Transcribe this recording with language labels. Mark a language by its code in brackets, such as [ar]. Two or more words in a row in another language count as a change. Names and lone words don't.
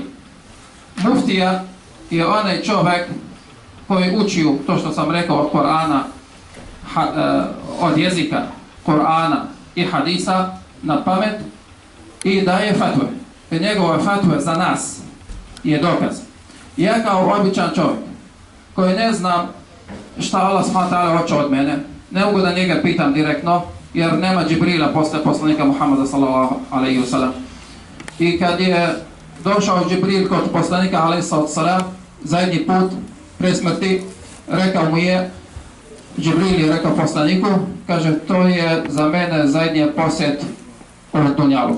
[bs] Muftija je onaj čovjek koji učio to što sam rekao od Korana, od jezika Korana i hadisa na pamet i daje fatve. I njegove fatve za nas je dokaz. Ja kao običan čovjek koji ne znam šta Allah [ar] سبحانه وتعالى [bs] hoće od mene, ne mogu da njega pitam direktno, jer nema Džibrila posle poslanika Muhammada [ar] صلى الله عليه وسلم. [bs] I kad je došao Džibril kod poslanika [ar] عليه السلام [bs] zadnji put pre smrti, rekao mu je, Džibril je rekao poslaniku, kaže, to je za mene zadnji posjet od dunjaluka.